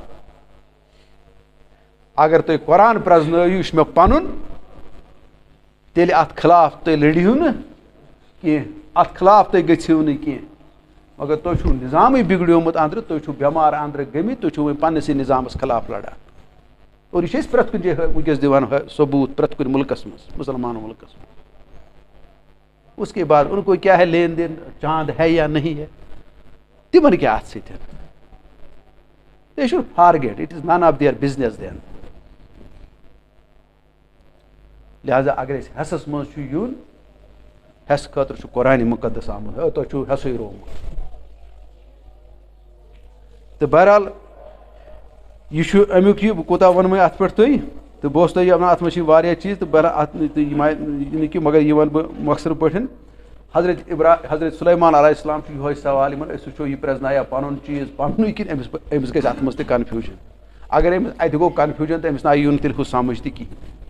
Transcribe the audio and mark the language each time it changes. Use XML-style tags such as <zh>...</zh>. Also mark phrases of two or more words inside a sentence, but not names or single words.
<ks>اگر تُہۍ قۄران پرٛزنٲیِو یہِ چھُ مےٚ پَنُن تیٚلہِ اَتھ خٕلاف تُہۍ لٔڑِہِو نہٕ کینٛہہ اَتھ خٕلاف تُہۍ گٔژھِو نہٕ کینٛہہ مگر تۄہہِ چھُو نِظامٕے بِگڑیومُت أنٛدرٕ تُہۍ چھُو بٮ۪مار أنٛدرٕ گٔمٕتۍ تُہۍ چھُو وۄنۍ پنٛنِسٕے نِظامَس خٕلاف لَڑان اور یہِ چھِ أسۍ پرٛٮ۪تھ کُنہِ جایہِ وٕنکٮ۪س دِوان ثبوٗت پرٛٮ۪تھ کُنہِ مُلکَس منٛز مُسلمان مُلکَس منٛز</ks> <ur>اس کے بعد ان کو کیا ہے لین دین چاند ہے یا نہیں ہے</ur> <ks>تِمن کیٛاہ اَتھ سۭتۍ</ks> <en>they should forget it is none of their business</en> <ks>دین لہٰذا اگر أسۍ ہٮ۪سَس منٛز چھُ یُن ہٮ۪سہٕ خٲطرٕ چھُ قۄرانِ مُقدس آمُت تۄہہِ چھُو ہٮ۪سٕے روومُت تہٕ بہرحال یہِ چھُ اَمیُک یہِ بہٕ کوٗتاہ وَنہٕ وۄنۍ اَتھ پٮ۪ٹھ تُہۍ تہٕ بہٕ اوسُس تۄہہِ وَنان اَتھ منٛز چھِ واریاہ چیٖز تہٕ بہرحال اَتھ نہٕ کہِ مگر یہِ وَنہٕ بہٕ مۄخصر پٲٹھۍ حضرت سُلیمان علیہ السلام چھُ یِہوٚے سوال یِمن أسۍ وٕچھو یہِ پرٛزنایا پَنُن چیٖز پَننُے کِنہٕ أمِس گژھِ اَتھ منٛز تہِ کَنفیوٗجن اگر أمِس اَتہِ گوٚو کَنفیوٗجن تہٕ أمِس نہ یی نہٕ تیٚلہِ ہُہ سَمٕجھ تہِ کِہیٖنۍ</ks>